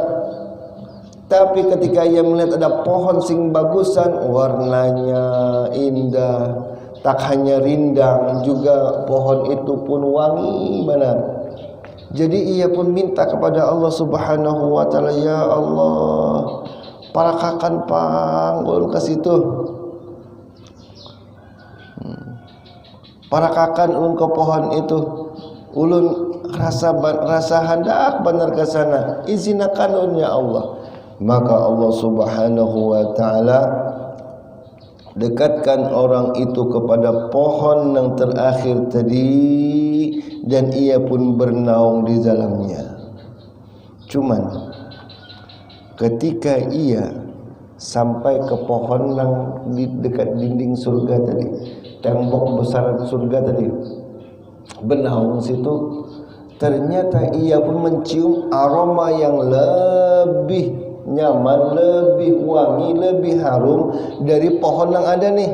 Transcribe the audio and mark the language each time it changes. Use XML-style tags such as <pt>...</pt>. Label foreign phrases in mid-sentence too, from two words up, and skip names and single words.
<id>Tapi ketika ia melihat ada pohon sing bagusan, warnanya indah, tak hanya rindang, juga pohon itu pun wangi benar. Jadi ia pun minta kepada Allah</id> <ar>سبحانه وتعالى, يا الله,</ar> <bjn>parakakan pang ulun ke situ. Parakakan ulun ke pohon itu. Ulun rasa hendak benar ke sana.</bjn> <id>Izinakan ulun</id> <ar>يا الله.</ar> <id>Maka Allah</id> <ar>سبحانه وتعالى</ar> <id>dekatkan orang itu kepada pohon yang terakhir tadi dan ia pun bernaung di dalamnya. Cuman ketika ia sampai ke pohon yang di dekat dinding surga tadi, tembok besar surga tadi, bernaung situ, ternyata ia pun mencium aroma yang lebih nyaman, lebih wangi, lebih harum dari pohon yang ada nih.</id>